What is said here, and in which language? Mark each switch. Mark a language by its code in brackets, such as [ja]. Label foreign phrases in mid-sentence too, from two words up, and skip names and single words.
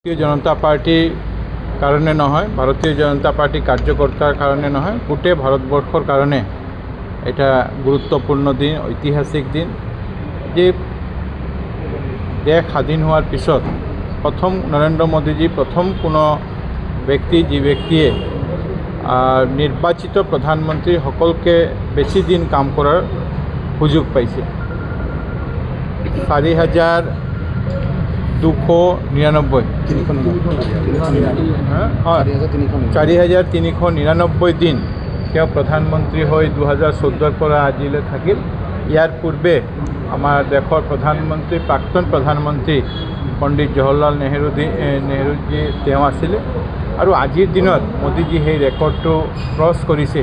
[as] ভারতীয় জনতা পার্টির কারণে নহয়, ভারতীয় জনতা পার্টি কার্যকর্তার কারণে নহয়, গোটেই ভারতবর্ষর কারণে এটা গুরুত্বপূর্ণ দিন, ঐতিহাসিক দিন। যে দেশ স্বাধীন হওয়ার পিছত প্রথম নরেন্দ্র মোদীজি প্রথম কোনো ব্যক্তি যে ব্যক্তিয়ে নির্বাচিত প্রধানমন্ত্রী সকলকে বেশি দিন কাম করার সুযোগ পাইছে। 4,399 দিন তেওঁ প্ৰধানমন্ত্ৰী হৈ 2014 পৰা আজিলৈ থাকিল। ইয়াৰ পূৰ্বে আমাৰ দেশৰ প্ৰধানমন্ত্ৰী প্ৰাক্তন প্ৰধানমন্ত্ৰী পণ্ডিত জৱাহৰলাল নেহৰুজী তেওঁ আছিলে আৰু আজিৰ দিনত মোদীজী সেই ৰেকৰ্ডটো ক্ৰছ কৰিছে।